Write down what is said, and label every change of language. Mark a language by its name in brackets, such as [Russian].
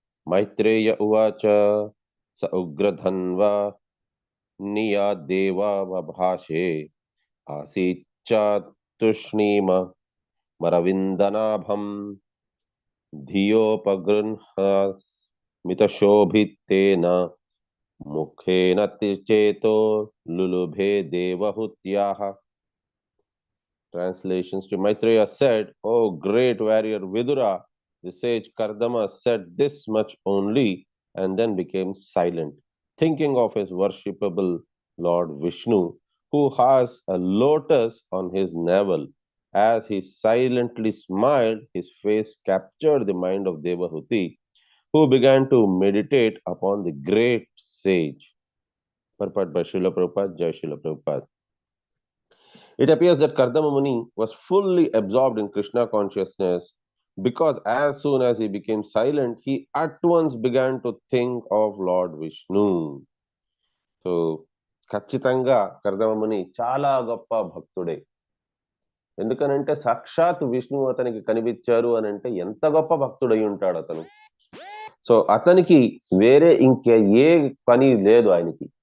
[Sanskrit] మైత్రేయ ఉవాచ స ఉగ్రధన్వా నియాదేవా భాషే ఆసీచ్చాతుష్ణీమ మరవిందనాభం ధియోపగృహ్మితశోభితేన ముఖేన చేతో లులుభే దేవహుత్యాః. [English] Translations to Maitreya said, "Oh great warrior Vidura, the sage Kardama said this much only and then became silent, thinking of his worshipable Lord Vishnu, who has a lotus on his navel. As he silently smiled, his face captured the mind of Devahuti, who began to meditate upon the great sage. Purport by Srila Prabhupada, Jai Srila Prabhupada. It appears that Kardama Muni was fully absorbed in Krishna consciousness, because as soon as he became silent, he at once began to think of Lord Vishnu. [Telugu] So, ఖచ్చితంగా కర్దమముని చాలా గొప్ప భక్తుడే. ఎందుకనంటే సాక్షాత్ విష్ణువు అతనికి కనిపించారు అని అంటే ఎంత గొప్ప భక్తుడై ఉంటాడు అతను. సో అతనికి వేరే ఇంకే ఏ పని లేదు ఆయనకి.